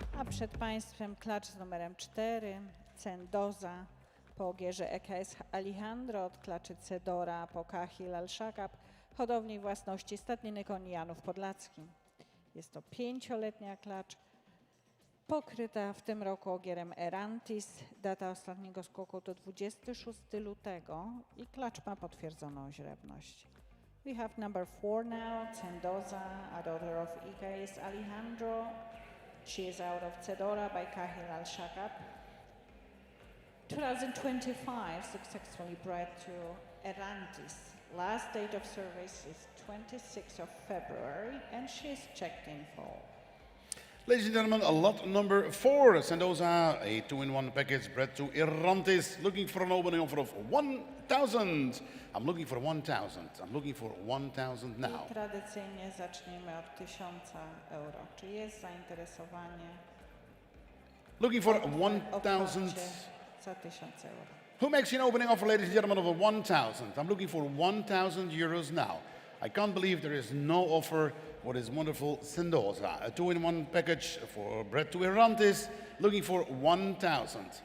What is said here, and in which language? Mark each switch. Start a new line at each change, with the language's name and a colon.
Polish: Przed Państwem klacz z numerem 4, Cendoza po ogierze EKS Alejandro od klaczy Cedora po Kahil Al-Shakab, hodowli własności Stadniny Koni Janów Podlackim. Jest to 5-letnia klacz, pokryta w tym roku ogierem Erantis. Data ostatniego skoku to 26 lutego i klacz ma potwierdzoną źrebność.
English: We have number 4 now, Cendoza, a daughter of EKS Alejandro. She is out of Cedora by Kahil Al-Shakab. 2025 successfully bred to Erantis. Last date of service is 26th of February and she is checked in full. Ladies and gentlemen, a lot number 4, Cendoza, a 2-in-1 package bred to Irantis, looking for an opening offer of 1,000. I'm looking for 1,000. I'm looking for 1,000 now.
Polish: I tradycyjnie zaczniemy od 1000 euro. Czy jest zainteresowanie?
English: Looking for
Polish: Otwarcie
English: 1,000.
Polish: za 1000 euro.
English: Who makes an opening offer, ladies and gentlemen, of a 1,000? I'm looking for 1,000 euros now. I can't believe there is no offer for this wonderful Cendoza. A 2-in-1 package for bred to Irantis, looking for 1,000.